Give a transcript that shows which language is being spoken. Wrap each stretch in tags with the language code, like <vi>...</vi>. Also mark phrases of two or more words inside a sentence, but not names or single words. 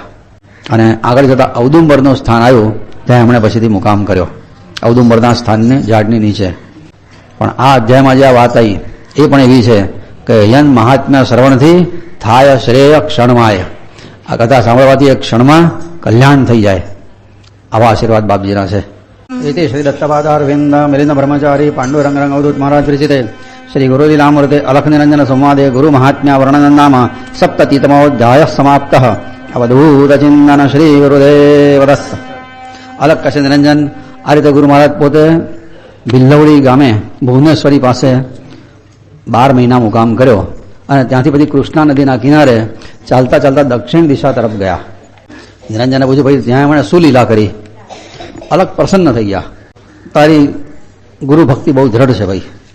<gu>અને આગળ જતાં ઔદુંબરનું સ્થાન આવ્યું, ત્યાં એમણે પછીથી મુકામ કર્યો, ઔદુંબરના સ્થાનની ઝાડની નીચે. પણ આ અધ્યાયમાં જે આ વાત આવી એ પણ એવી છે કે યન મહાત્મ્ય શ્રવણથી થાય શ્રેય ક્ષણમાય. આ કથા સાંભળવાથી એક ક્ષણમાં કલ્યાણ થઈ જાય, આવા આશીર્વાદ બાપજીના છે.</gu> <sa>इति श्री दत्तपादारविंद मिलिंद ब्रह्मचारी पांडुरंग रंग अवधूत महाराज विरचिते श्री गुरुलीलामृते अलख निरंजन संवादे गुरु महात्म्य वर्णन नाम सप्ततितमोऽध्यायः समाप्तः. अवधूत चिंतन श्री गुरुदेव दत्त.</sa> <gu>અલખ કસે નિરંજન આ રીતે ગુરુ મહારાજ પોતે ભિલ્લવડી ગામે ભુવનેશ્વરી પાસે 12 મહિના મુકામ કર્યો અને ત્યાંથી પછી કૃષ્ણા નદીના કિનારે ચાલતા ચાલતા દક્ષિણ દિશા તરફ ગયા. નિરંજને પૂછ્યું, ભાઈ ત્યાં એમણે શું લીલા કરી? અલગ પ્રસન્ન થઈ ગયા, તારી ગુરુ ભક્તિ બહુ દ્રઢ છે ભાઈ.</gu>